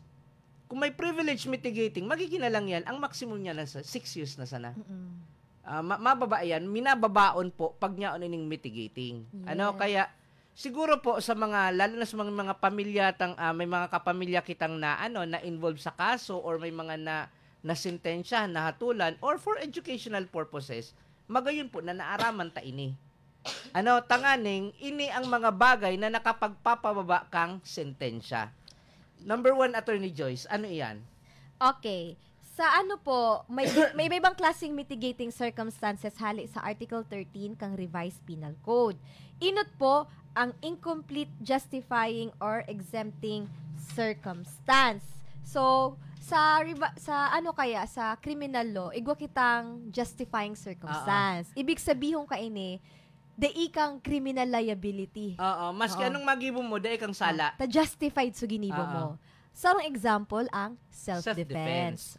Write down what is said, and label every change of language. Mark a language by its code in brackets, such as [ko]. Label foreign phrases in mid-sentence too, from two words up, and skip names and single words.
[bik] Kung may [en] privilege mitigating, [bik] magiging na lang yan, ang maximum niya nasa 6 years na sana. Mababa yan, minababaon po pag niya ining mitigating. Kaya, siguro po sa mga, lalo na sa mga pamilya, may mga kapamilya kitang na involved sa kaso or may mga na sentensya, na hatulan, [en] or for educational purposes, [bik] magayon po na naaraman ta ini. Tanganing, ini ang mga bagay na nakapagpapababa kang sentensya. Number 1, Attorney Joyce, ano iyan? Okay. Sa may ibang klaseng [en] mitigating circumstances [bik] hali sa Article 13 kang Revised Penal Code. Inot po ang [en] incomplete justifying or exempting circumstance. [bik] So, sa [en] criminal law, [bik] igwa kitang [en] justifying circumstance. [bik] Ibig sabihin ka ini, dai kang [en] criminal liability. [bik] Maski anong magibo mo, dai kang sala. Ta-justified so ginibo mo. Sarong example, ang self-defense.